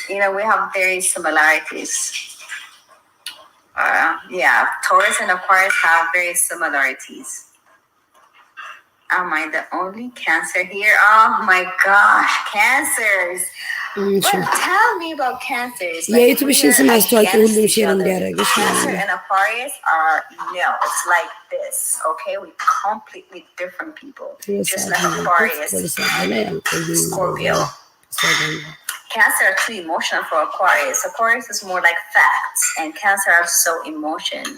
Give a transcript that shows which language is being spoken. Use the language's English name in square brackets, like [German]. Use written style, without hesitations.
[English] You know, we have very similarities. Yeah, Taurus and Aquarius have very similarities. Am I the only Cancer here? Oh my gosh, Cancers. But tell me about Cancers. [Amharic] የዩቲዩብሽን ስም አስተዋቂ ሁሉም ሼር እንዲያደርግሽ ነው። [English] Cancer and Aquarius are it's like this. Okay, we completely different people. Just like Aquarius, Scorpio. Cancer are too emotional for Aquarius. Aquarius is more like facts, and Cancer are so emotion.